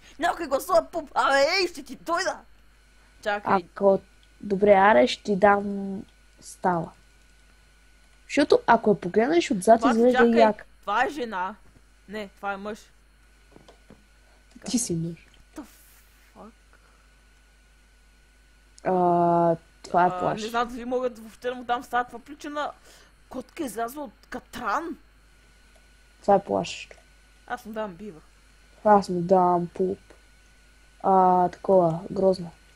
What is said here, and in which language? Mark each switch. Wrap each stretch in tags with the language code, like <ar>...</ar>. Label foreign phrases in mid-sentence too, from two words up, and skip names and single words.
<bg>Някой гласува пуп! Абе, ей, ще ти дойда! Чакай. Добре, аре, ще ти дам става. Защото ако я погледнеш отзад, изглежда и як. Това е жена. Не, това е мъж. Ти си мъж.</bg> <en>What the fuck?</en> <bg>Това е плаш. Не знам дали мога да въобще да му дам става. Това прилича на котка излязла от катран. Това е плашещо. Аз му давам бива. Аз му давам пуп. Такова, грозно.</bg>